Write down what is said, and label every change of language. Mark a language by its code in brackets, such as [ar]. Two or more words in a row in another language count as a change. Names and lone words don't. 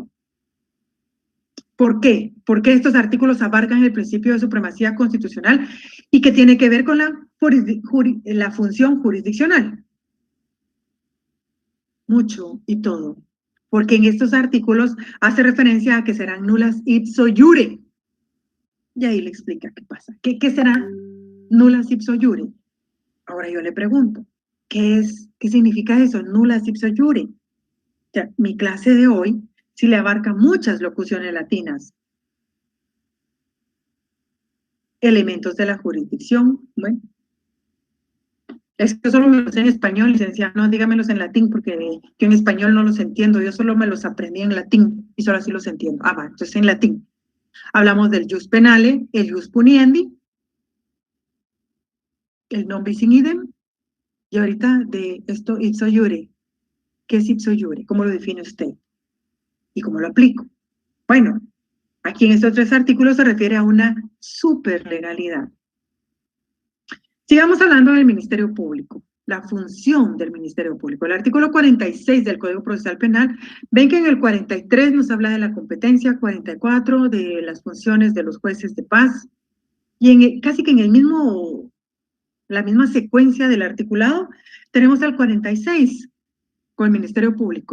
[es] ¿Por qué? Porque estos artículos abarcan el principio de supremacía constitucional y que tiene que ver con la función jurisdiccional. Mucho y todo. Porque en estos artículos hace referencia a que serán nulas [la] ipso iure. [es] Y ahí le explica qué pasa. ¿Qué será nulas [la] ipso iure? [es] Ahora yo le pregunto, ¿qué significa eso? [la] Nulas ipso iure. [es] O sea, mi clase de hoy sí le abarca muchas locuciones latinas. Elementos de la jurisdicción. Bueno, es que solo me los sé en español, licenciado. No, dígamelos en latín, porque yo en español no los entiendo. Yo solo me los aprendí en latín y solo así los entiendo. Ah, va, entonces en latín. Hablamos del [la] jus penale, [es] el [la] jus puniendi, [es] el [la] non bis in idem, [es] y ahorita de esto [la] ipso iure. [es] ¿Qué es [la] ipso iure? [es] ¿Cómo lo define usted? ¿Y cómo lo aplico? Bueno, aquí en estos 3 artículos se refiere a una superlegalidad. Sigamos hablando del Ministerio Público, la función del Ministerio Público. El artículo 46 del Código Procesal Penal, ven que en el 43 nos habla de la competencia, 44 de las funciones de los jueces de paz, Y casi que en la misma secuencia del articulado, tenemos al 46 con el Ministerio Público.